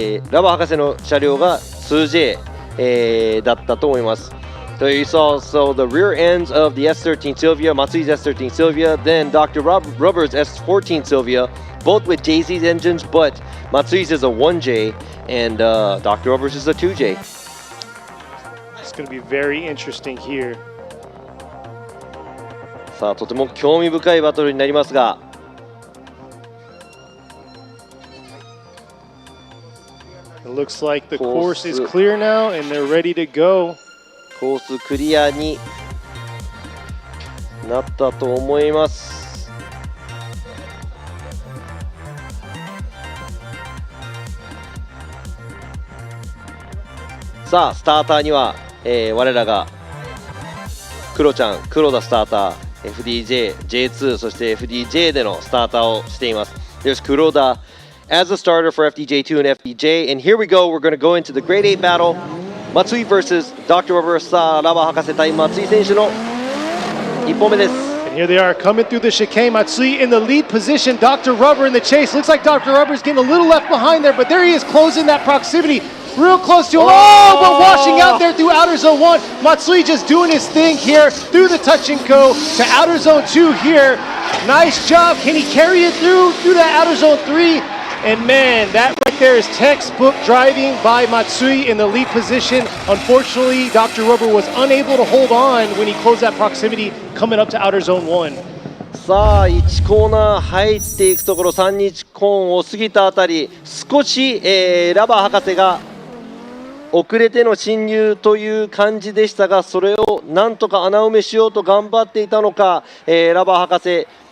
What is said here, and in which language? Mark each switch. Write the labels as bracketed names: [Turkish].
[Japanese] ラバ博士の車両が 2J、だったと思います。 [English] So you saw the rear ends of the S13 Sylvia, Matsui's S13 Sylvia, then Dr. Rubber's S14 Sylvia, both with JZ's engines, but Matsui's is a 1J and Dr. Rubber's is a 2J. It's going to be very interesting here. [Japanese] さあとても興味深いバトルになりますが、 [English] It looks like the course is clear now and they're ready to go. [Japanese] コースクリアになったと思います。さあスターターには、我らが黒田スターター FDJ、J2 そして FDJ でのスターターをしています。 [English] There's Kuroda as a starter for FDJ2 and FDJ, and here we go. We're going to go into the Grade 8 battle. Matsui versus Dr. Rubber. さあラバ博士対松井選手の1本目です。 And here they are coming through the chicane. Matsui in the lead position. Dr. Rubber in the chase. Looks like Dr. Rubber's getting a little left behind there, but there he is closing that proximity. Real close to him. Oh, but washing out there through outer zone 1. Matsui just doing his thing here through the touch and go to outer zone 2 here. Nice job. Can he carry it through that outer zone 3? And man, that right there is textbook driving by Matsui in the lead position. Unfortunately, Dr. Rubber was unable to hold on when he closed that proximity coming up to outer zone 1. [Japanese] さあ1コーナー入っていくところ、3日コーンを過ぎたあたり少し、ラバー博士が遅れての進入という感じでしたが、それをなんとか穴埋めしようと頑張っていたのか、ラバー博士